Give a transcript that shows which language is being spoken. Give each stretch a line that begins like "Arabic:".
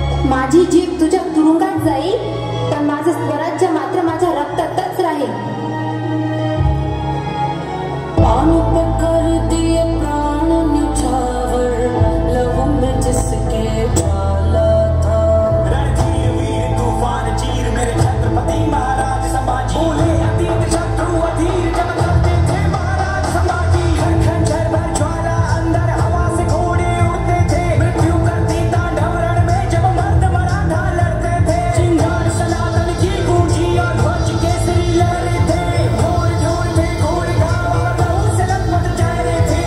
Marathi: माझी जीभ तुझ्या तुरुंगात जाईल, पण माझं स्वराज्य मात्र माझ्या रक्तातच राहील.
Hindi: कर दिए प्राण निछावर, लहू में जिसके डाला था. रणधीर वीर तूफान चीर मेरे छत्रपति महाराज संभाजी. भूले अतीत शत्रु अधीर जब करते थे महाराज संभाजी. खंजर भर ज्वाला अंदर हवा से घोड़े उड़ते थे. मृत्यु करती तांडव रण में जब मर्द मराठा लड़ते थे. चिंगार सनातन की गूंजी और ध्वज केसरी लहरे थे. घोर ढोल थे घोर घाव और लहू से लथपथ चेहरे थे.